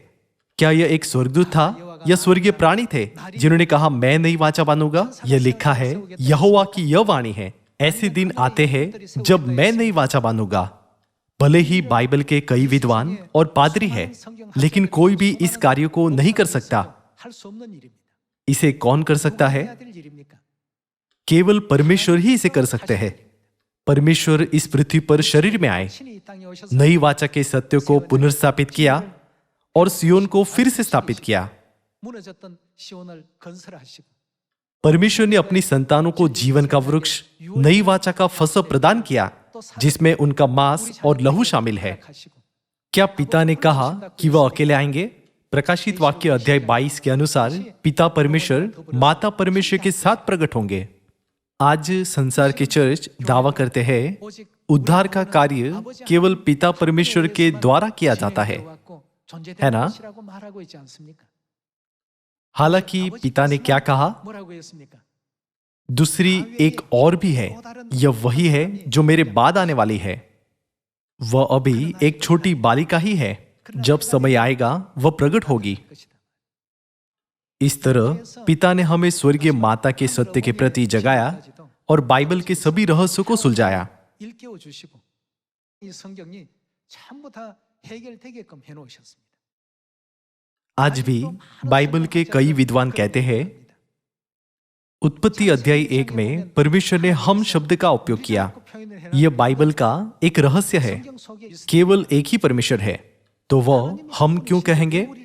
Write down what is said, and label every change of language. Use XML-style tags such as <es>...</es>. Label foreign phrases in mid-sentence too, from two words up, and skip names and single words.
<hi>क्या यह एक स्वर्गदूत था या स्वर्गीय प्राणी थे जिन्होंने कहा, मैं नई वाचा बांधूंगा? यह लिखा है, यहोवा की यह वाणी है, ऐसे दिन आते हैं जब मैं नई वाचा बांधूंगा। भले ही बाइबल के कई विद्वान और पादरी हैं, लेकिन कोई भी इस कार्य को नहीं कर सकता।</hi> <ko>할 수 없는 일입니다.</ko> <hi>इसे कौन कर सकता है?</hi> <ko>해야 될 일입니까?</ko> <hi>केवल परमेश्वर ही इसे कर सकते हैं। परमेश्वर इस पृथ्वी पर शरीर में आए,</hi> <ko>신이 이 땅에 오셔서</ko> <hi>नई वाचा के सत्य को पुनर्स्थापित किया और सियोन को फिर से स्थापित किया।</hi> <ko>무너졌던 시온을 건설하시고</ko> <hi>परमेश्वर ने अपनी संतानों को जीवन का वृक्ष, नई वाचा का फसह प्रदान किया, जिसमें उनका मांस और लहू शामिल है।</hi> <ko>하시고</ko> <hi>क्या पिता ने कहा कि वह अकेले आएंगे? प्रकाशित वाक्य अध्याय 22 के अनुसार पिता परमेश्वर माता परमेश्वर के साथ प्रकट होंगे। आज संसार के चर्च दावा करते हैं</hi> <ko>오직</ko> <hi>उद्धार का कार्य केवल पिता परमेश्वर के द्वारा किया जाता है।</hi> <ko>들어왔고 존재되는</ko> <hi>है ना?</hi> <ko>것이라고 말하고 있지 않습니까?</ko> <hi>हालांकि पिता ने क्या कहा?</hi> <ko>뭐라고 했습니까?</ko> <hi>दूसरी एक और भी है, यह वही है जो मेरे बाद आने वाली है। वह अभी एक छोटी बालिका ही है। जब समय आएगा वह प्रकट होगी। इस तरह पिता ने हमें स्वर्गीय माता के सत्य के प्रति जगाया और बाइबल के सभी रहस्यों को सुलझाया।</hi> <ko>일깨워 주시고 이 성경이 전부 다 해결되게끔 해 놓으셨습니다.</ko> <hi>आज भी बाइबल के कई विद्वान कहते हैं, उत्पत्ति अध्याय 1 में परमेश्वर ने हम शब्द का उपयोग किया। यह बाइबल का एक रहस्य है। केवल एक ही परमेश्वर है, तो वह हम क्यों कहेंगे?</hi>